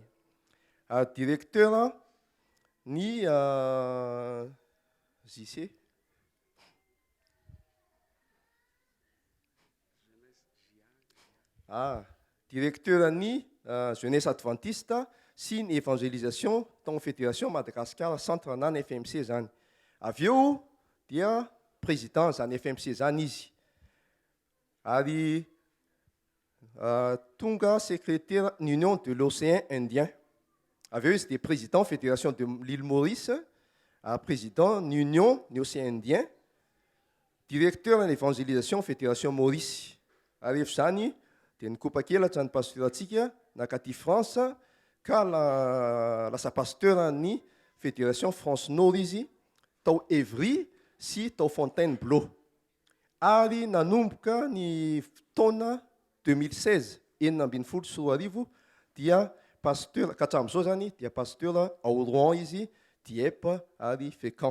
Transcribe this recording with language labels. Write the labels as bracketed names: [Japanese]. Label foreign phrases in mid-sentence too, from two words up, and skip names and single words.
[Malagasy] Ary directeur ny JC directeur ny [French] jeunesse adventiste [Malagasy] sy ny évangélisation tao fédération Madagascar centre anany FMC zany. Avy eo dia président zany FMC zany izy. Ary tonga secrétaire l'Union de l'Océan Indien. Avy eo izy dia [French] président fédération de l'île Maurice, président l'Union de l'Océan Indien, directeur de l'évangélisation fédération Maurice. [Malagasy] Ary efa zany dia nikopa-kelatra ny pastoratsika nakaty France ka lasa pasteur ny fédération France Nord izy tao Evry sy tao Fontainebleau. Ary nanomboka ny taona 2016 2016 dia pasteur ka hatramin'izao zany dia pasteur ao Rouen izy, Dieppe ary Fécamp.